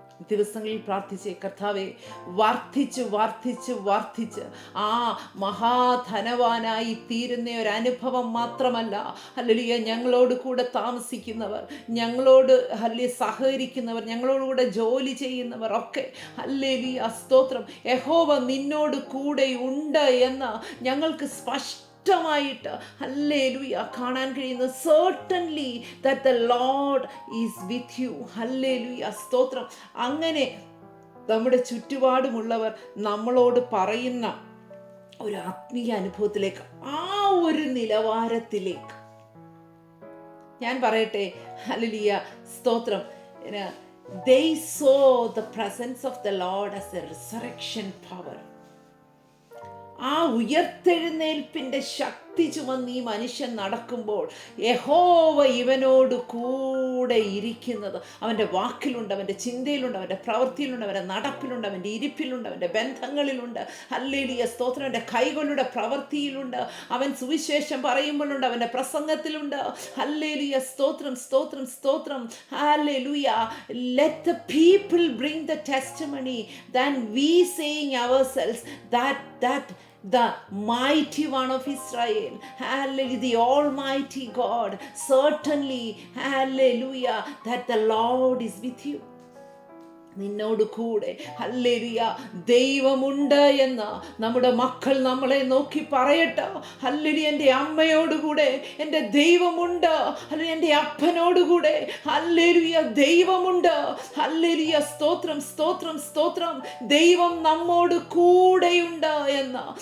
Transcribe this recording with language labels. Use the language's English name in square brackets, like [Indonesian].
[Malayalam] ദിവസങ്ങളിൽ പ്രാർത്ഥിച്ചേ, കർത്താവേ, വർദ്ധിച്ച് വർദ്ധിച്ച് വർദ്ധിച്ച് ആ മഹാധനവാനായി തീരുന്ന ഒരു അനുഭവം മാത്രമല്ല, ഹല്ലേലൂയ, ഞങ്ങളോട് കൂടെ താമസിക്കുന്നവർ, ഞങ്ങളോട് സഹകരിക്കുന്നവർ, ഞങ്ങളോടുകൂടെ ജോലി ചെയ്യുന്നവർ ഒക്കെ, ഹല്ലേലൂയ, സ്തോത്രം, യഹോവ നിന്നോട് കൂടെ ഉണ്ട് എന്ന് ഞങ്ങൾക്ക് സ്പഷ്ടമായിട്ട് ഹല്ലേലൂയ കാണാൻ കഴിയുന്നു. [English] certainly that the Lord is with you. [Malayalam] Hallelujah, സ്തോത്രം. അങ്ങനെ നമ്മുടെ ചുറ്റുപാടുമുള്ളവർ നമ്മളോട് പറയുന്ന ഒരു ആത്മീയ അനുഭവത്തിലേക്ക്, ആ ഒരു നിലവാരത്തിലേക്ക് ഞാൻ പറയട്ടെ, ഹല്ലേലൂയ, സ്തോത്രം, [English] they saw the presence of the Lord as a resurrection power. [Malayalam] ആ ഉയർത്തെഴുന്നേൽപ്പിന്റെ ശക്തി ചുമന്ന് ഈ മനുഷ്യൻ നടക്കുമ്പോൾ യഹോവ ഇവനോട് കൂടെ ഇരിക്കുന്നത് അവൻ്റെ വാക്കിലുണ്ട്, അവൻ്റെ ചിന്തയിലുണ്ട്, അവൻ്റെ പ്രവൃത്തിയിലുണ്ട്, അവൻ്റെ നടപ്പിലുണ്ട്, അവൻ്റെ ഇരിപ്പിലുണ്ട്, അവൻ്റെ ബന്ധങ്ങളിലുണ്ട്. ഹല്ലേലൂയ, സ്തോത്രം. അവൻ്റെ കൈകളുടെ പ്രവൃത്തിയിലുണ്ട്, അവൻ സുവിശേഷം പറയുമ്പോഴുണ്ട്, അവൻ്റെ പ്രസംഗത്തിലുണ്ട്. ഹല്ലേലൂയ, സ്തോത്രം, സ്തോത്രം, സ്തോത്രം. Hallelujah. [English] Let the people bring the testimony than we saying ourselves that the mighty one of Israel, hallelujah, the almighty God, certainly, hallelujah, that the Lord is with you. [Malayalam] നിന്നോട് കൂടെ, ഹല്ലേലൂയ, ദൈവമുണ്ട് എന്ന് നമ്മുടെ മക്കൾ നമ്മളെ നോക്കി പറയട്ടെ. ഹല്ലേലൂയ, എൻ്റെ അമ്മയോടുകൂടെ എൻ്റെ ദൈവമുണ്ട്. ഹല്ലേലൂയ, എൻ്റെ അപ്പനോടുകൂടെ ഹല്ലേലൂയ ദൈവമുണ്ട്. ഹല്ലേലൂയ, സ്തോത്രം, സ്തോത്രം, സ്തോത്രം. ദൈവം നമ്മോട് കൂടെയുണ്ട് എന്ന്.